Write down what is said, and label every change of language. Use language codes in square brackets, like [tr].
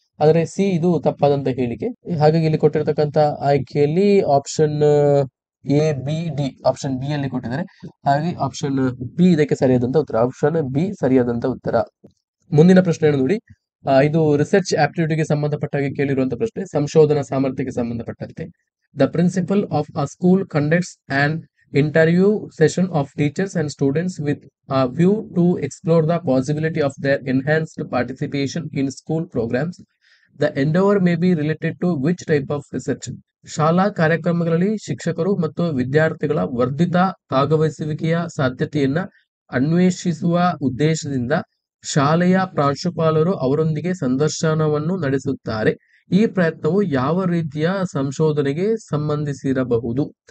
[kn] ಆದರೆ ಸಿ ಇದು ತಪ್ಪಾದಂತ ಹೇಳಿಕೆ. ಹಾಗಾಗಿ ಇಲ್ಲಿ ಕೊಟ್ಟಿರ್ತಕ್ಕಂತ ಆಯ್ಕೆಯಲ್ಲಿ option A, B, D, option B ಅಲ್ಲಿ ಕೊಟ್ಟಿದ್ದಾರೆ. ಹಾಗೆ ಆಪ್ಷನ್ ಬಿ ಇದಕ್ಕೆ ಸರಿಯಾದಂತ ಉತ್ತರ. ಆಪ್ಷನ್ ಬಿ ಸರಿಯಾದಂತ ಉತ್ತರ. ಮುಂದಿನ ಪ್ರಶ್ನೆ ನೋಡಿ. ಇದು ರಿಸರ್ಚ್ ಆಪ್ಟಿಟ್ಯೂಡ್ಗೆ ಸಂಬಂಧಪಟ್ಟಾಗೆ ಕೇಳಿರುವಂತಹ ಪ್ರಶ್ನೆ, ಸಂಶೋಧನಾ ಸಾಮರ್ಥ್ಯಕ್ಕೆ ಸಂಬಂಧಪಟ್ಟಂತೆ. [en] The principal of a school conducts an interview session of teachers and students with a view to explore the possibility of their enhanced participation in school programs. The endeavor may be related to which type of research? [kn] ಶಾಲಾ ಕಾರ್ಯಕ್ರಮಗಳಲ್ಲಿ ಶಿಕ್ಷಕರು ಮತ್ತು ವಿದ್ಯಾರ್ಥಿಗಳ ವರ್ಧಿತ ಭಾಗವಹಿಸುವಿಕೆಯ ಸಾಧ್ಯತೆಯನ್ನ ಅನ್ವೇಷಿಸುವ ಉದ್ದೇಶದಿಂದ ಶಾಲೆಯ ಪ್ರಾಂಶುಪಾಲರು ಅವರೊಂದಿಗೆ ಸಂದರ್ಶನವನ್ನು ನಡೆಸುತ್ತಾರೆ. ಈ ಪ್ರಯತ್ನವು ಯಾವ ರೀತಿಯ ಸಂಶೋಧನೆಗೆ ಸಂಬಂಧಿಸಿರಬಹುದು?